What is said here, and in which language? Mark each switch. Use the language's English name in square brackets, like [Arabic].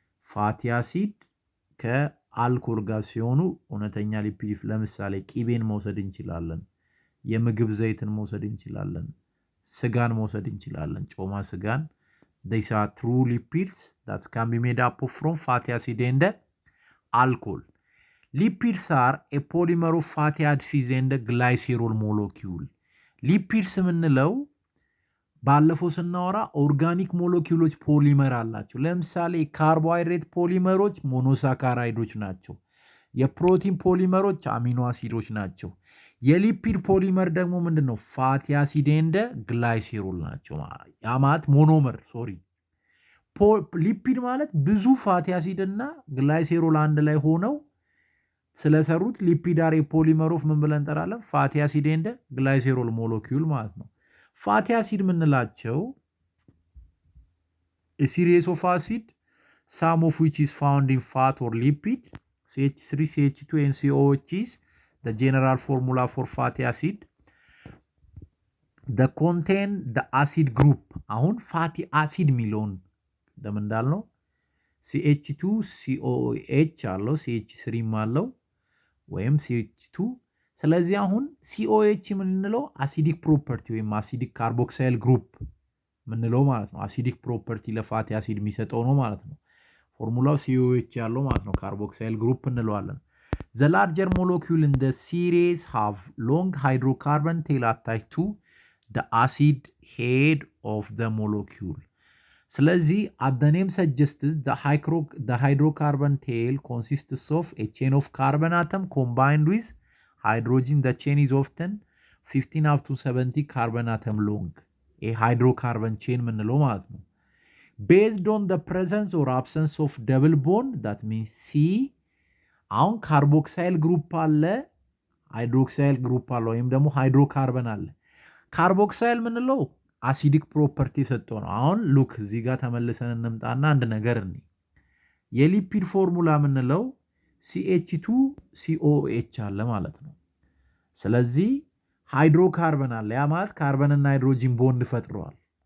[Amharic] ፋቲ አሲድ ከአልኮል ጋር ሲሆኑ እውነተኛ ሊፒድ። ለምሳሌ ቂቤን መውሰድ እንችላለን፣ የምግብ ዘይትን መውሰድ እንችላለን፣ ስጋን መውሰድ እንችላለን፣ ጮማ ስጋን። [English] these are true lipids that can be made up from fatty acid and alcohol. Lipids are a polymer of fatty acid and glycerol molecule. [Amharic] lipids የምንለው ባለፈው ስናወራ ኦርጋኒክ ሞለኪውሎች ፖሊመር አላቸው። ለምሳሌ ካርቦሃይድሬት ፖሊመሮች ሞኖሳካራይዶች ናቸው። የፕሮቲን ፖሊመሮች አሚኖ አሲዶች ናቸው። የሊፒድ ፖሊመር ደግሞ ምንድነው? ፋቲ አሲድ ኤንድ ግላይሴሮል ናቸው። ያ ማለት ሞኖመር ሊፒድ ማለት ብዙ ፋቲ አሲድ እና ግላይሴሮል አንድ ላይ ሆነው ስለሰሩት ሊፒድ አር ፖሊመር ኦፍ ምን ብለን እንጠራለን? ፋቲ አሲድ ኤንድ ግላይሴሮል ሞለኪውል ማለት ነው። ፋቲ አሲድ የምንላቸው [English] a series of acid, some of which is found in fat or lipid. CH3, CH2 and COH is the general formula for fatty acid. The contain the acid group. [Amharic] አሁን ፋቲ አሲድ የሚለውን እንደምንዳልነው CH2 COH አለው፣ CH3 አለው ወይም CH2። ስለዚህ አሁን COH የምንለው አሲዲክ ፕሮፐርቲ ወይም አሲዲክ ካርቦክሳይል ግሩፕ ምንለው ማለት ነው። አሲዲክ ፕሮፐርቲ ለፋቲ አሲድ የሚሰጠው ነው ማለት ነው። ፎርሙላው COH ያለው ማለት ነው። ካርቦክሳይል ግሩፕ እንለዋለን። [English] The larger molecule in the series have long hydrocarbon tail attached to the acid head of the molecule. [Amharic] ስለዚህ [English] at the name suggests the hydrocarbon tail consists of a chain of carbon atom combined with hydrogen. The chain is often 15 up to 70 carbon atom long. A hydrocarbon chain [Amharic] ምንለው ማለት ነው። [English] Based on the presence or absence of double bond, that means C. [Amharic] አሁን ካርቦክሳይል ግሩፕ አለ፣ ሃይድሮክሳይል ግሩፕ አለ ወይም ደግሞ ሃይድሮካርበን አለ። ካርቦክሳይል ምንለው አሲዲክ ፕሮፐርቲ የሰጠው ነው። አሁን ሉክ እዚህ ጋር ተመልሰን እንምጣና አንድ ነገር እንይ። የሊፒድ ፎርሙላ ምንለው CH2 COH አለ ማለት ነው። ስለዚህ ሃይድሮካርበን አለ፣ ያ ማለት ካርበን እና ሃይድሮጂን ቦንድ ፈጥረዋል።